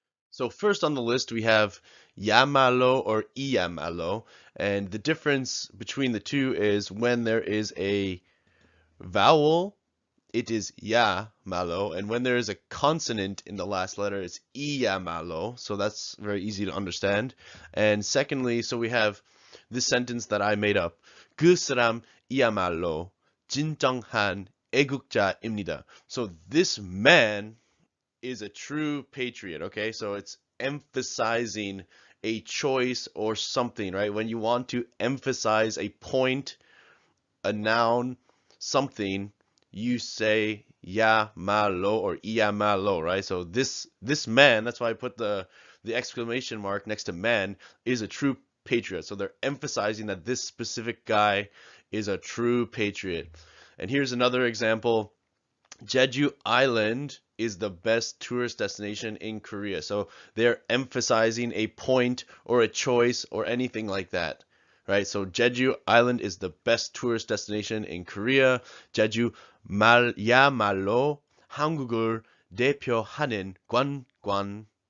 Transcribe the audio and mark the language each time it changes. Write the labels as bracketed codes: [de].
[en] So first on the list, we have Yamallo or Iyamallo, and the difference between the two is when there is a vowel, it is ya malo, and when there is a consonant in the last letter, it's iya malo. So that's very easy to understand. And secondly, so we have this sentence that I made up. [ko] 그 사람 이야말로 진정한 애국자입니다. [en] So this man is a true patriot. Okay, so it's emphasizing a choice or something, right? When you want to emphasize a point, a noun, something, you say ya malo or iya malo, right? So this man, that's why I put the exclamation mark next to man, is a true patriot. So they're emphasizing that this specific guy is a true patriot. And here's another example. Jeju Island is the best tourist destination in Korea. So they're emphasizing a point or a choice or anything like that, right? So Jeju Island is the best tourist destination in Korea. [ko] 제주 말야말로 한국을 대표하는 관광지예요.